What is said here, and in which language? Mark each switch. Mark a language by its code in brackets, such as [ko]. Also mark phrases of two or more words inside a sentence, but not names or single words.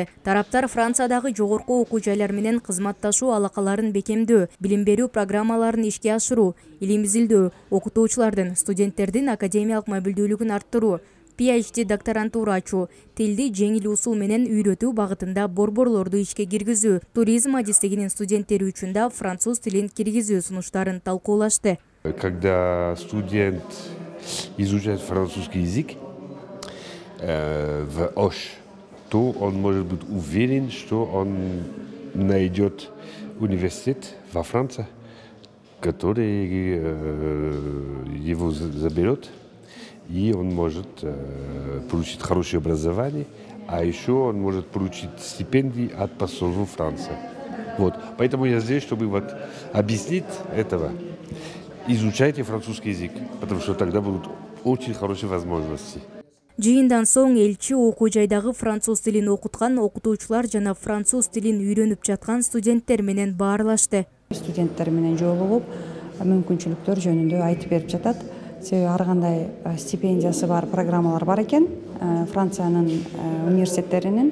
[ky] Тараптар Франциядагы жогорку окуу жайлар менен кызматташуу алакаларын бекемдөө, билим берүү программаларын ишке ашыруу, илим изилдөө, окутуучулардын, студенттердин академиялык мобилдүүлүгүн арттыруу, PhD докторантура ачуу, тилди жеңил усул менен үйрөтүү багытында борборлорду ишке киргизүү, туризм адистигинин студенттери үчүн да француз тилин киргизүү сунуштарын талкуулашты. [ru] Когда студент изучает французский язык в ОШ, то он может быть уверен, что он найдет университет во Франции, который его заберет. И он может получить хорошее образование, а еще он может получить стипендии от посольства Франции. Вот. Поэтому я здесь, чтобы объяснить этого. Изучайте французский язык, потому что тогда будут очень хорошие возможности. [ky] Жыйындан соң элчи окуу жайдагы француз тилин окуткан окутуучулар жана француз тилин үйрөнүп жаткан студенттер менен баарлашты. Студенттер менен жолугуп, мүмкүнчүлүктөр жөнүндө айтып берип жатат. Себеби ар кандай стипендиясы бар программалар бар экен Франциянын университеттеринин.